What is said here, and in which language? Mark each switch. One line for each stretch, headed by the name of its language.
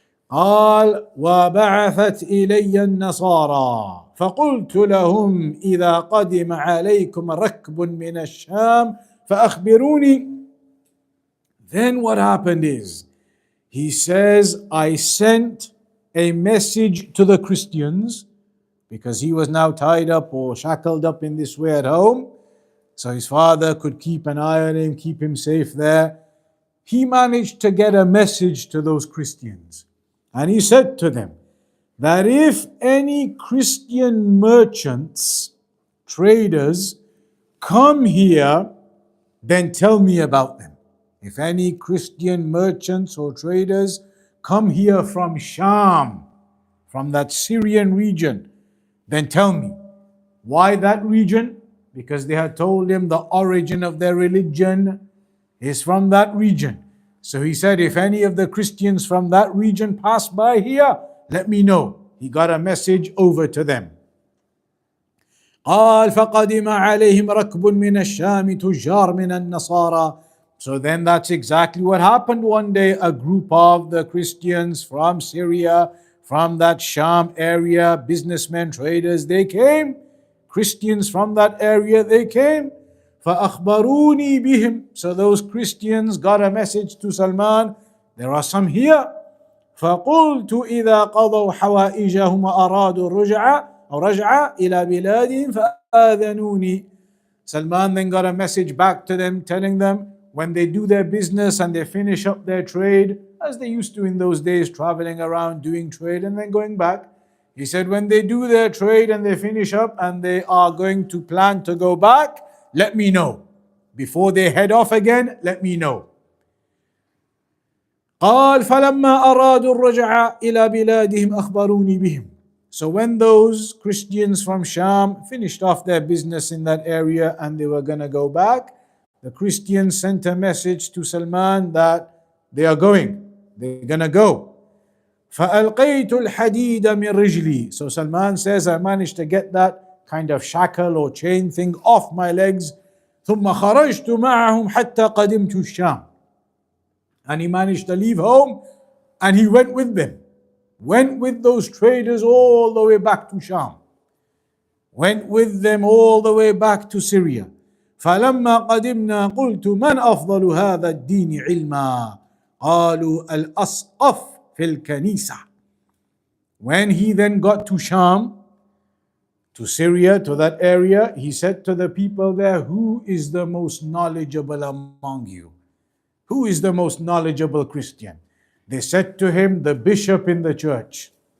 Arabic: قال وبعثت إلي النصارى فقلت لهم إذا قدم عليكم ركب من الشام فأخبروني.
English: Then what happened is, he says, I sent a message to the Christians, because he was now tied up or shackled up in this way at home, so his father could keep an eye on him, keep him safe there. He managed to get a message to those Christians. And he said to them that if any Christian merchants, traders, come here, then tell me about them. If any Christian merchants or traders come here from Sham, from that Syrian region, then tell me. Why that region? Because they had told him the origin of their religion is from that region. So he said, if any of the Christians from that region pass by here, let me know. He got a message over to them.
Arabic: قال فقدم عليهم ركب من الشام تجار من النصارى.
English: So then that's exactly what happened one day. A group of the Christians from Syria, from that Sham area, businessmen, traders, they came. Christians from that area, they came.
Arabic: فأخبروني بهم.
English: So those Christians got a message to Salman. There are some here.
Arabic: فقلت إذا قضوا حوائجهم وأرادوا الرجعة أو رجعة إلى بلادهم فآذنوني.
English: Salman then got a message back to them telling them when they do their business and they finish up their trade, as they used to in those days, traveling around doing trade and then going back. He said when they do their trade and they finish up and they are going to plan to go back, let me know. Before they head off again, let me know.
Arabic: قال فلما أرادوا الرجعة إلى بلادهم أخبروني بهم.
English: So when those Christians from Sham finished off their business in that area and they were going to go back, the Christians sent a message to Salman that they are going. They're going to go.
Arabic: فألقيت الحديد من رجلي.
English: So Salman says, I managed to get that kind of shackle or chain thing off my legs.
Arabic: ثم خرجت معهم حتى قدمت الشام.
English: And he managed to leave home and he went with them. Went with those traders all the way back to Sham. Went with them all the way back to Syria.
Arabic: فلما قدمنا قلت من أفضل هذا الدين علما قالوا الأسقف في الكنيسة.
English: When he then got to Sham, to Syria, to that area, he said to the people there, who is the most knowledgeable among you? Who is the most knowledgeable Christian? They said to him, the bishop in the church.